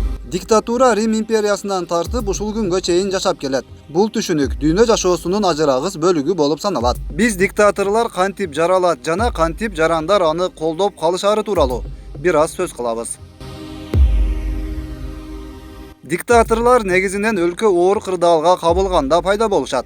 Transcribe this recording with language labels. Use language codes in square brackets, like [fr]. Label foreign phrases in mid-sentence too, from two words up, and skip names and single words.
[ky] Диктатура Рим империясынан тартып ушул күнгө чейин жашап келет. Бул түшүнүк дүйнө жашоосунун ажырагыс бөлүгү болуп саналат. Биз диктаторлор кантип жаралат жана кантип жарандар аны колдоп калышары тууралуу бир аз сөз кылабыз. Диктаторлар негизинен өлкө оор кырдаалга кабылганда пайда болушат.